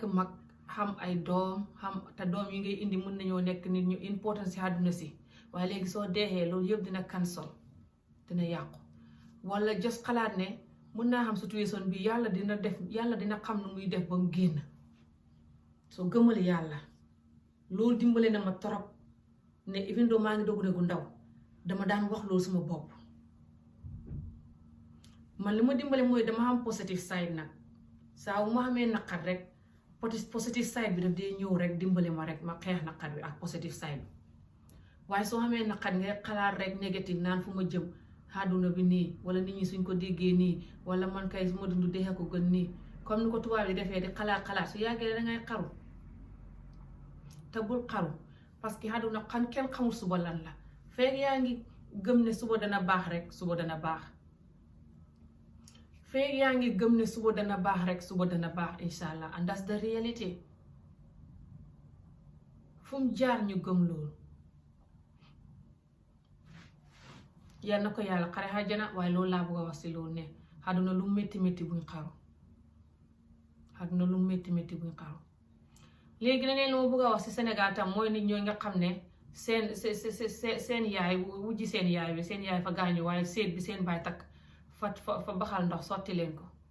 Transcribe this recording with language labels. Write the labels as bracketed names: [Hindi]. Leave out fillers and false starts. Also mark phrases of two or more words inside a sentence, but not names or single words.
[Wolof] mag xam ay doom te doom yi ngay indi mun nañoo nekk nit ñu important si àdduna si waaye léegi soo deexee loolu yëpp dina cancel dina yàqu wala just xalaat ne mun naa xam situation bi yàlla dina xam nu muy def ba mu génn soo gëmal yàlla loolu dimbale na ma torop ne [English] even though [Wolof] maa ngi dogu gu ndaw dama daan wax loolu sama bopp man li ma dimbale mooy dama xam [English] positive side [Wolof] nag saa wu ma xamee naqar rek [English] positive side [Wolof] bi daf dee ñëw rek dimbale ma rek ma xeex naqar bi ak [English] positive side [Wolof] bi waaye soo xamee naqar ngay xalaat rek négative naan fu ma jëm àdduna bi nii wala nit ñi suñ ko déggee nii wala man kay su ma dund deexee ko gën nii comme ni ko tubaab yi defee di xalaat su yàggee dangay xaru te bul xaru [French] parce que [Wolof] àdduna kenn xamul suba lan la fekk yaa ngi gëm ne suba dana baax rek suba dana baax fekk yaa ngi gëm ne suba dana baax rek suba dana baax inshallah [English] and that's the reality [Wolof] fu mu jaar ñu gëm loolu yal na ko yàlla xare àjjana waaye loolu laa bëgg a wax si loolu ne àdduna lu métti métti buñ xaru àdduna lu métti métti buñ xaru léegi leneen lu ma bëgg a wax si Sénégal tam mooy nit ñoo nga xam ne seen yaay wujji seen yaay fa gaañu waaye seet bi seen baay takk fa baxal ndox sotti leen ko